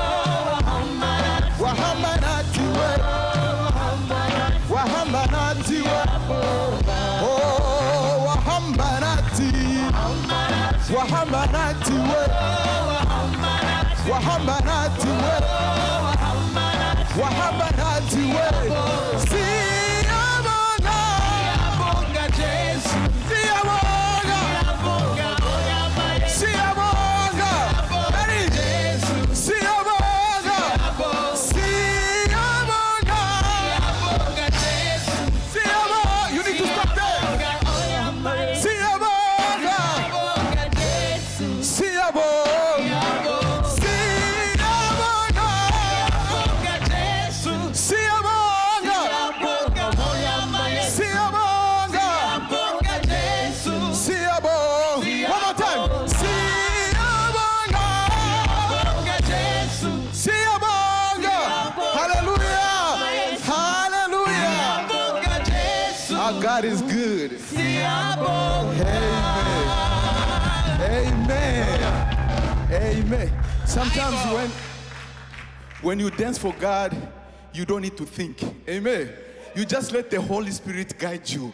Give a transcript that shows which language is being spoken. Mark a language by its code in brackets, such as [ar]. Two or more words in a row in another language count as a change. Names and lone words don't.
[zu] wahamba nathi we, oh wahamba nathi, wahamba nathi we, wahamba nathi we, wahamba nathi we. Siyabonga, Siyabonga Jesu, siyabonga, siyabonga, Jesu, siyabonga, siyabonga, Siyabonga Jesu, siyabonga. [en] You need to stop there. [zu] Siyabonga, Siyabonga Jesu, siyabonga, siyabonga, Siyabonga Jesu, siyabonga, Siyabonga Oyama Yesu, siyabonga. Siyabonga Jesu, Siyabonga. [en] One more time. [zu] Siyabonga. Siyabonga Jesu, Siyabonga. Hallelujah. Hallelujah. Siyabonga Jesu, [en] Our God is good. [zu] Siyabonga. Amen. Amen. [en] Sometimes when you dance for God, you don't need to think. Amen. You just let the Holy Spirit guide you.